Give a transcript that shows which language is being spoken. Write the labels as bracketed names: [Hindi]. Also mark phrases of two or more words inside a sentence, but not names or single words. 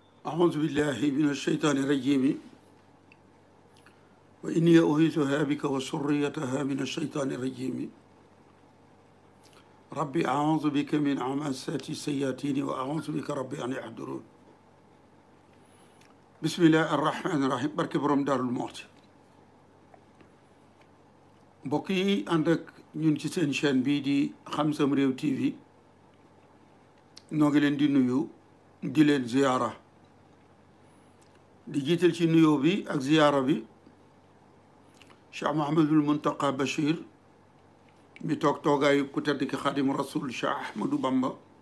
[Arabic] أعوذ بالله من الشيطان الرجيم وإني أعيذها بك وذريتها من الشيطان الرجيم ربي أعوذ بك من همزات الشياطين وأعوذ بك ربي أن يحضرون بسم الله الرحمن الرحيم [Wolof] barke borom Daarul Muxti mbokk yi ànd ak ñun ci seen chaîne bii di Xam Sam Réew TV noo ngi leen di nuyu di leen ziyaara di jiital ci nuyoo bi ak ziyaara bi Cheikh Mouhamadul Muntaqa Bachir mi toog toogaayu ku tedd ki Xaadimu Rasul Cheikh Ahmadou Bamba